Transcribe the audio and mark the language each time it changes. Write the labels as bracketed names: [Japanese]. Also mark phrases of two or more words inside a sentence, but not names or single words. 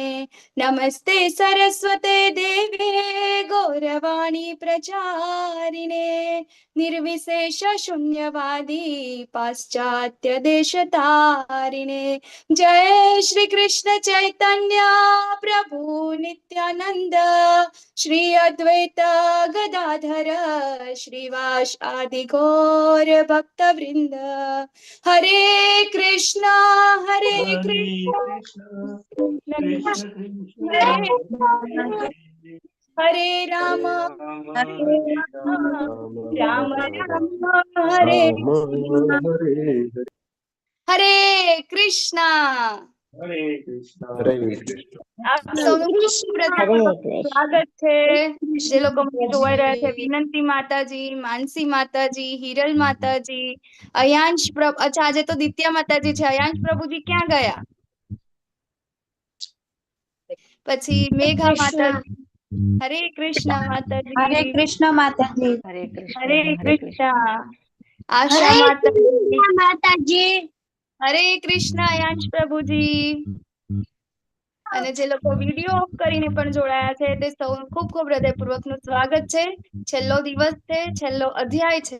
[Sanskrit] नमस्ते सरस्वते देवे गौरवाणी प्रचारिणे निर्विशेष शून्यवादी पाश्चात्य देशतारिणे। जय श्री कृष्ण चैतन्य प्रभु नित्यानंद श्री अद्वैत गदाधर श्रीवास आदि गौर भक्त वृंद। हरे कृष्णा कृष्ण हरे राम हरे राम हरे हरे कृष्णा। [Gujarati] આપ સૌનું [Sanskrit] हरे कृष्ण। [Gujarati] સ્વાગત છે. જે લોકો મને જોઈ રહ્યા છે, વિનંતી માતાજી, માનસી માતાજી, હિરલ માતાજી, અયાંશ પ્રભુ. અચ્છા, આજે તો દિત્યા માતાજી છે. અયાંશ પ્રભુજી ક્યાં ગયા? પછી મેઘા માતાજી, [Sanskrit] हरे कृष्ण [Gujarati] માતાજી, [Sanskrit] हरे कृष्ण माताजी। हरे कृष्ण. [Gujarati] આશા માતાજી, माताजी। [Sanskrit] हरे कृष्ण [Gujarati] અયાંશ પ્રભુજી. અને જે લોકો વિડીયો ઓફ કરીને પણ જોડાયા છે તે સૌનું ખૂબ હૃદયપૂર્વકનું સ્વાગત છે. છેલ્લો દિવસ છે, છેલ્લો અધ્યાય છે.